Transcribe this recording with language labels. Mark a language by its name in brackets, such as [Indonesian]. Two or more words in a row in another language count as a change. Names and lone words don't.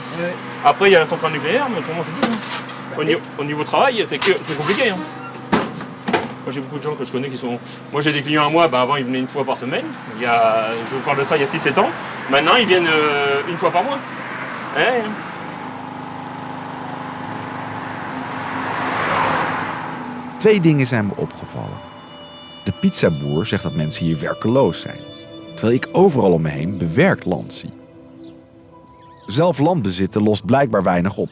[French] Ouais. Après il y a la centrale nucléaire, mais autrement c'est tout. Hein. Au niveau travail, c'est compliqué. Hein. Moi, j'ai beaucoup de gens que je connais qui sont... Moi, j'ai des clients à moi, avant, ils venaient une fois par semaine. Je vous parle de ça il y a 6-7 ans. Maintenant, ils viennent une fois par mois. Ouais. [Dutch] Twee dingen zijn me opgevallen. De pizzaboer zegt dat mensen hier werkeloos zijn, terwijl ik overal om me heen bewerkt land zie. Zelf land bezitten lost blijkbaar weinig op.